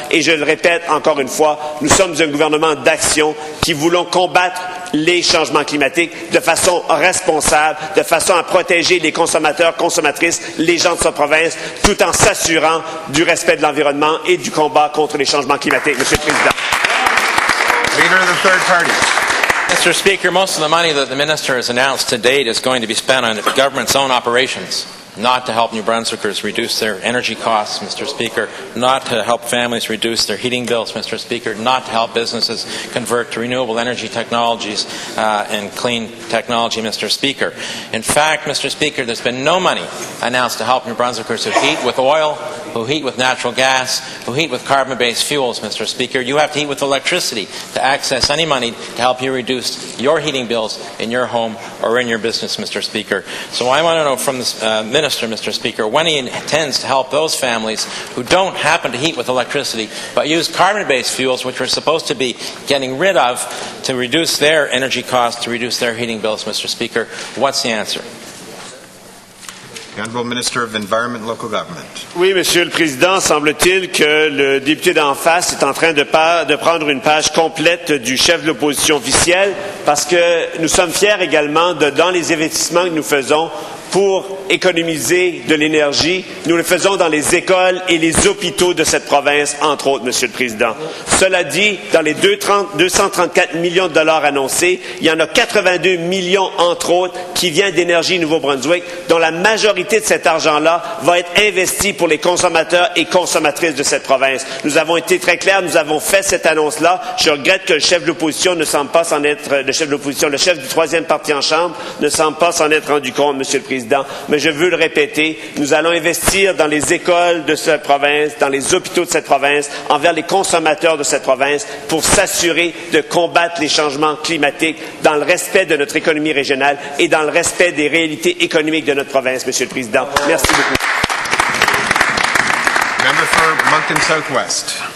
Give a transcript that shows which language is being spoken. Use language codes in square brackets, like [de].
[fr] Et je le répète encore une fois, nous sommes un gouvernement d'action qui voulons combattre les changements climatiques de façon responsable, de façon à protéger les consommateurs, consommatrices, les gens de sa province, tout en s'assurant du respect de l'environnement et du combat contre les changements climatiques, Monsieur le Président. [en] Leader of the third party. Mr. Speaker, most of the money that the minister has announced to date is going to be spent on the government's own operations, not to help New Brunswickers reduce their energy costs, Mr. Speaker, not to help families reduce their heating bills, Mr. Speaker, not to help businesses convert to renewable energy technologies and clean technology, Mr. Speaker. In fact, Mr. Speaker, there's been no money announced to help New Brunswickers who heat with oil, who heat with natural gas, who heat with carbon-based fuels, Mr. Speaker. You have to heat with electricity to access any money to help you reduce your heating bills in your home or in your business, Mr. Speaker. So I want to know from the Minister, Mr. Speaker, when he intends to help those families who don't happen to heat with electricity but use carbon-based fuels, which we're supposed to be getting rid of to reduce their energy costs, to reduce their heating bills, Mr. Speaker. What's the answer? The Honourable Minister of Environment, Local Government. [fr] Oui, Monsieur le Président, semble-t-il que le député d'en face est en train de prendre une page complète du chef de l'opposition officielle, parce que nous sommes fiers également dans les investissements que nous faisons pour économiser de l'énergie. Nous le faisons dans les écoles et les hôpitaux de cette province, entre autres, Monsieur le Président. Cela dit, dans les 234 millions de dollars annoncés, il y en a 82 millions, entre autres, qui viennent d'Énergie Nouveau-Brunswick, dont la majorité de cet argent-là va être investi pour les consommateurs et consommatrices de cette province. Nous avons été très clairs, nous avons fait cette annonce-là. Je regrette que le chef de l'opposition ne semble pas s'en être, le chef du troisième parti en Chambre ne semble pas s'en être rendu compte, Monsieur le Président. Mais je veux le répéter, nous allons investir dans les écoles de cette province, dans les hôpitaux de cette province, envers les consommateurs de cette province, pour s'assurer de combattre les changements climatiques dans le respect de notre économie régionale et dans le respect des réalités économiques de notre province, Monsieur le Président. Merci beaucoup. [en] Member for Moncton Southwest.